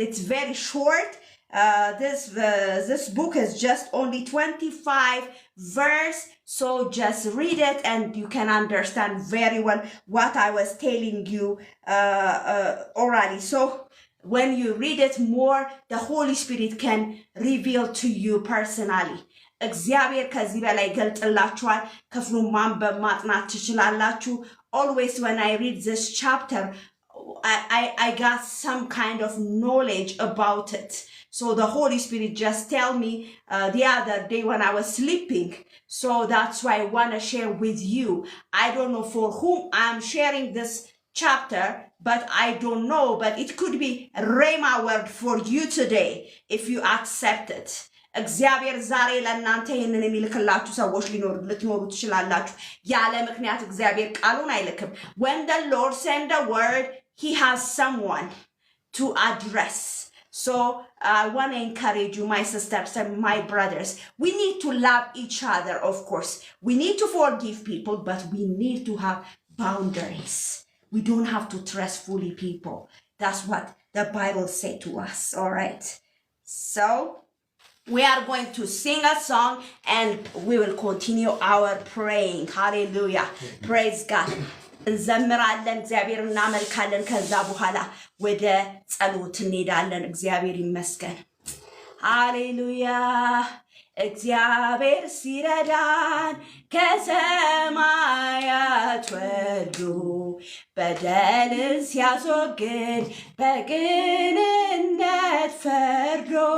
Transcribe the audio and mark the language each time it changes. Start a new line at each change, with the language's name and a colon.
English: It's very short. This book is just only 25 verse, so just read it and you can understand very well what I was telling you orally. So when you read it more, the Holy Spirit can reveal to you personally.
Amharic: እግዚአብሔር ከዚህ በላይ ገልጥላችኋል። ክፍሉን ማንበብ ማጥናት ትችላላችሁ።
English: Always when I read this chapter, I got some kind of knowledge about it. So the Holy Spirit just tell me the other day when I was sleeping. So that's why I want to share with you. I don't know for whom I'm sharing this chapter, but I don't know, but it could be a Rhema word for you today if you accept it.
Amharic: እግዚአብሔር ዛሬ ለእናንተ ይህንን የሚልክላችሁ ሰዎች ልትኖሩ ትችላላችሁ። ያለ ምክንያት እግዚአብሔር ቃሉን አይልክም።
English: When the Lord send a word, he has someone to address. So I want to encourage you, my sisters and my brothers. We need to love each other, of course. We need to forgive people, but we need to have boundaries. We don't have to trust fully people. That's what the Bible said to us, all right? So we are going to sing a song and we will continue our praying. Hallelujah. Praise God.
Amharic: እንዘምራለን እግዚአብሔር እናመልካለን ከዛ በኋላ ወደ ጸሎት እንሄዳለን እግዚአብሔር ይመስገን ሃሌሉያ እግዚአብሔር ሲረዳን ከሰማያት ወርዶ በደልን ሲያስወግድ በቅንነት ፈርዶ